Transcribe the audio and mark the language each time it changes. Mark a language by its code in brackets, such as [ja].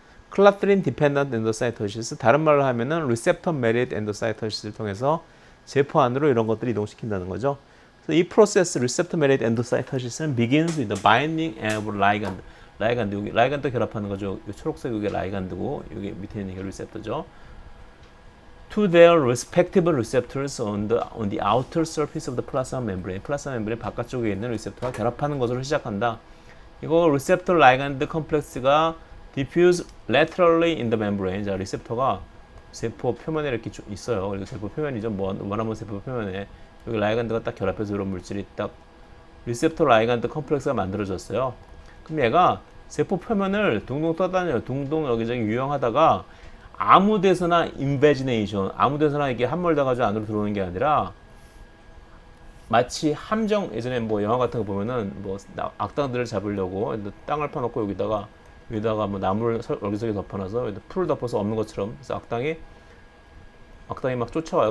[ko] 클라트린 디펜던트 엔도사이토시스, 다른 말로 하면은 리셉터 메리트 엔도사이토시스를 통해서 세포 안으로 이런 것들을 이동시킨다는 거죠. 그래서 이 프로세스 리셉터 메리트 엔도사이토시스는 [en] begins with the binding of ligand. [ko] 여기 라이간드 결합하는 거죠. 초록색 이게 라이간드고 여기 밑에 있는 게 리셉터죠. [en] To their respective receptors on the outer surface of the plasma membrane. [ko] 플라스마 멤브레인 바깥쪽에 있는 리셉터와 결합하는 것으로 시작한다. 이거 리셉터 라이간드 컴플렉스가 [en] diffuse laterally in the membrane. [ko] 자, 리셉터가 세포 표면에 이렇게 있어요. 그리고 세포 표면이죠. 원하면 세포 표면에 여기 라이간드가 딱 결합해서 이런 물질이 딱 리셉터 라이간드 컴플렉스가 만들어졌어요. 그럼 얘가 세포 표면을 둥둥 떠다녀요. 둥둥 여기저기 유영하다가 아무 데서나 인베지네이션, 아무 데서나 이게 함몰돼가지고 안으로 들어오는 게 아니라 마치 함정, 예전에 뭐 영화 같은 거 보면은 뭐 악당들을 잡으려고 땅을 파놓고 여기다가 뭐 나무를 여기저기 덮어놔서 풀을 덮어서 없는 것처럼, 그래서 악당이 악당이 막 쫓아와요.